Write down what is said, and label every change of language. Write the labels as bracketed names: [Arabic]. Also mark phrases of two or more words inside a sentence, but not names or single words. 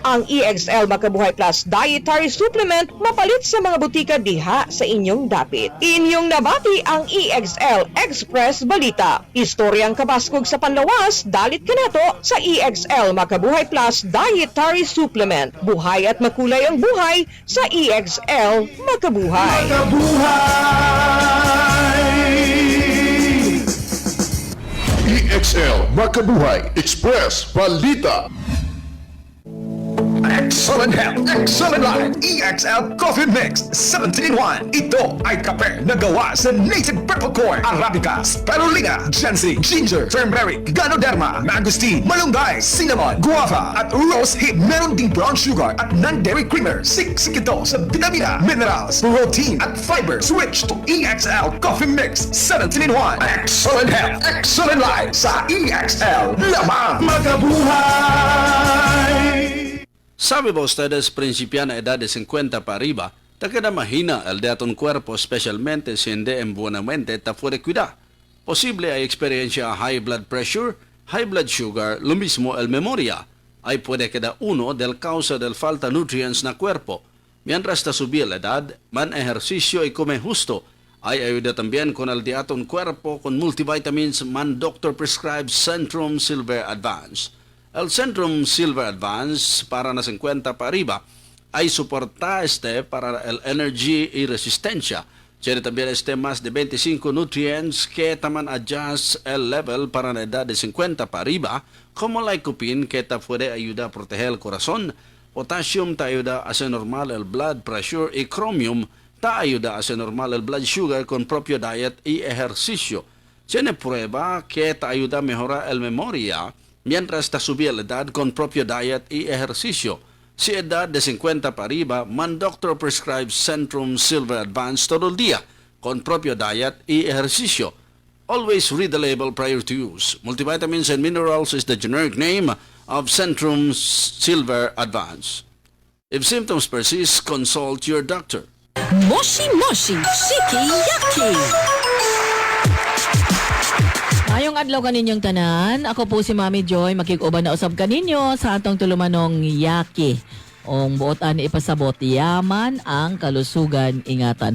[Cebuano] Ang EXL Makabuhay Plus Dietary Supplement mapalit sa mga butika diha sa inyong dapit. Inyong nabati ang EXL Express Balita. Istoryang kabaskog sa panlawas, dalit kanato sa EXL Makabuhay Plus Dietary Supplement. [Filipino] Buhay at makulay ang buhay sa EXL Makabuhay. EXL Makabuhay Express Balita. [English] Excellent health, excellent life. EXL Coffee Mix 17-in-1. [Filipino] Ito ay kape na gawa sa native purple corn, Arabica, Spirulina, Ginseng, Ginger, Turmeric, Ganoderma, Mangosteen, Malunggay, Cinnamon, Guava, at Rose Hip. Meron ding [English] brown sugar [Filipino] at [English] non-dairy creamer. [Filipino] Siksik ito sa vitamina, [English] minerals, protein, at fiber. Switch to EXL Coffee Mix 17-in-1. Excellent health, excellent life sa EXL. [Cebuano] Lamang magabuhay! [Chavacano] Sabi ba ustedes, principiana edad de 50 para arriba, te queda mahina el de aton cuerpo, especialmente si hindi en buenamente ta puede cuidar. Posible hay experiencia [English] high blood pressure, high blood sugar, [Chavacano] lo mismo el memoria. Ay puede quedar uno del causa del falta nutrients na cuerpo. Mientras ta subir la edad, man ejercicio y come justo. Ay ayuda también con el de aton cuerpo con multivitamins man [English] doctor prescribes [Chavacano] Centrum Silver Advance. El Centrum Silver Advance para na 50 para arriba ay soporta para el energy y resistencia. Tiene también más de 25 nutrients que taman adjust el level para la edad de 50 para arriba, como lycopene que te puede ayudar a proteger el corazón, potassium te ayuda a hacer normal el [English] blood pressure [Chavacano] y chromium te ayuda a hacer normal el [English] blood sugar [Chavacano] con propio diet y ejercicio. Tiene prueba que te ayuda a mejorar el memoria mientras te subir la edad con propio diet y ejercicio. Si edad de 50 para arriba, man [English] doctor prescribes [Chavacano] Centrum Silver Advance todo el día, con propio diet y ejercicio. [English] Always read the label prior to use. Multivitamins and minerals is the generic name of Centrum Silver Advance. If symptoms persist, consult your doctor. [Japanese] Moshi Moshi Shiki Yaki. [Cebuano] Ayong adlaw kaninyong tanan, ako po si Mami Joy, makikuban na usab kaninyo sa atong tulumanong Yaki. Ong buot ani ipasabot, [Filipino] yaman ang kalusugan ingatan.